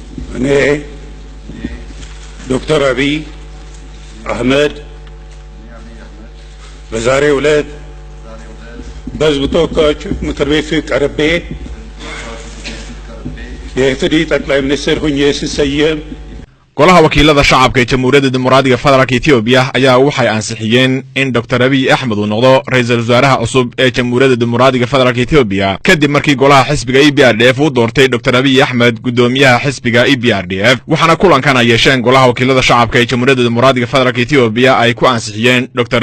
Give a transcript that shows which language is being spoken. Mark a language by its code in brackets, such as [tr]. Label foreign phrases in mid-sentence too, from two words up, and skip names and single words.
[am] እኔ ዶክተር አብይ አህመድ በዛሬው ዕለት በሕዝብ ተወካዮች ምክር ቤት ቀርቤ የኢፌዴሪ ጠቅላይ ሚኒስትር ሆኜ ስሰየም [so] golaha wakiilada shacabka ee jamhuuriyadda dimuqraadiga federaalka Itoobiya ayaa waxay ansixiyeen in Dr. Abiy Ahmed uu noqdo ra'iisul wasaaraha cusub ee jamhuuriyadda dimuqraadiga federaalka Itoobiya kadib markii golaha xisbiga EPRDF uu doortay Dr. Abiy Ahmed gudoomiyaha xisbiga EPRDF waxaana kulankan ay yeesheen golaha wakiilada shacabka ee jamhuuriyadda dimuqraadiga federaalka Itoobiya ay ku ansixiyeen Dr.